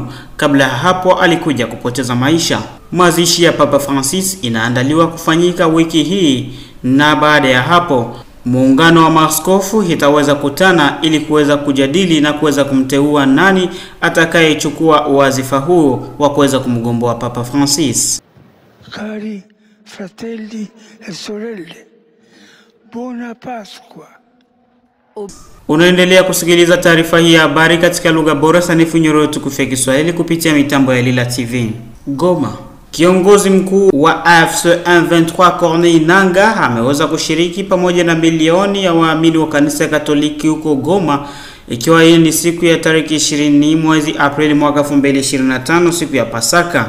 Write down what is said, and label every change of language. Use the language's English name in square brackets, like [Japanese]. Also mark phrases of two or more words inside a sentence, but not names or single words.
[Swahili] Kabla ya hapo alikuja kupoteza maisha. Mazishi ya Papa Francis inaandaliwa kufanyika wiki hii, na baada ya hapo muungano wa maaskofu itaweza kutana ili kuweza kujadili na kuweza kumteua nani atakayechukua wazifa huu wa kuweza kumgomboa Papa Francis. [Italian] Cari fratelli e sorelle, buona Pasqua. [Swahili] Unaendelea kusikiliza taarifa hii ya habari katika lugha bora sanifu nyoroto kufia Kiswahili kupitia mitambo ya Lila TV. Goma. Kiongozi mkuu wa AFC M23 Corneille Nangaa ameweza kushiriki pamoja na milioni ya waamini wa kanisa Katoliki huko Goma, ikiwa hii ni siku ya tarehe 20 mwezi Aprili mwaka 2025, siku ya Pasaka.